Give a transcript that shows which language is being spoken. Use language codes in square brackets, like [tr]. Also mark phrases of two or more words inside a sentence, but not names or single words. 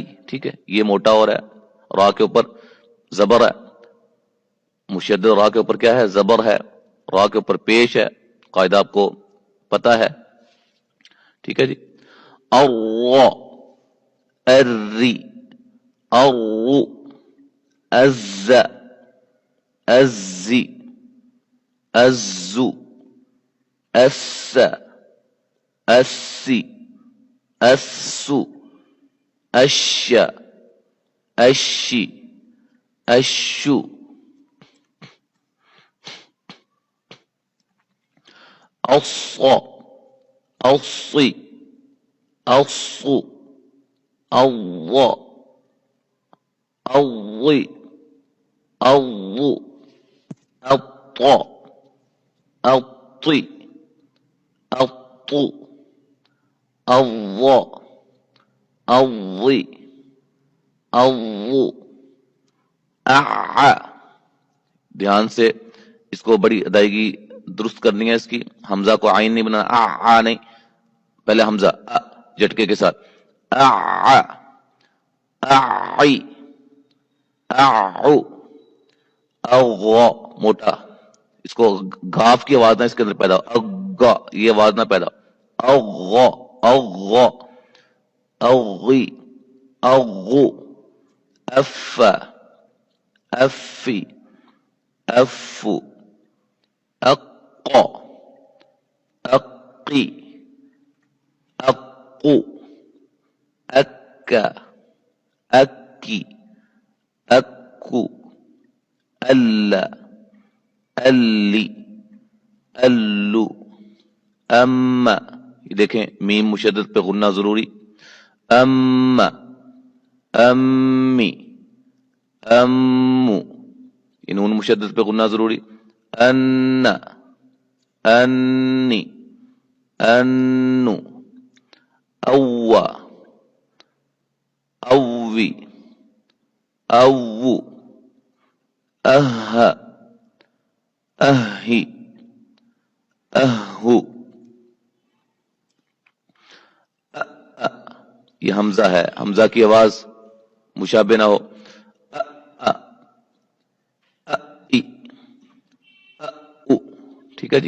[ur] ٹھیک ہے، یہ موٹا ہو رہا ہے، را کے اوپر زبر ہے، مشدد را کے اوپر کیا ہے? زبر ہے، را کے اوپر پیش ہے، قاعدہ آپ کو پتا ہے. ٹھیک ہے جی۔ اور अर्री, और अज़्ज़, [ar] أَزِّ، أَزُّ، أَسّ، أَسِّ، أَسُّ، أَشّ، أَشِّ، أَشُّ, أَصَّ، أَصِّ، أَصُّ، أَوَّ, أَوِّ، أَوُّ، أَطَّ، أَطِّ, الطو الظ الظي الظو اع. [ur] دھیان سے اس کو بڑی ادائیگی درست کرنی ہے اس کی. حمزہ کو عین نہیں بنانا، آ نہیں، پہلے حمزہ جھٹکے کے ساتھ اعی اعو اغ موٹا. اس کو گاف کی آواز نہ اس کے اندر پیدا ہو، اگا یہ آواز نہ پیدا ہو. [ar] اغ اغ اغی اغو اف افی افو اق اقی اقو اکا اکی اکو الا الی الو اما. [ur] یہ دیکھیں میم مشدد پہ غنہ ضروری. [ar] اما امی امو، [ur] یہ نون مشدد پہ غنہ ضروری. [ar] ان انی انو اوا اوی اوو اہ اہی اہو. [ur] یہ حمزہ ہے، حمزہ کی آواز مشابہ نہ ہو. ٹھیک ہے جی.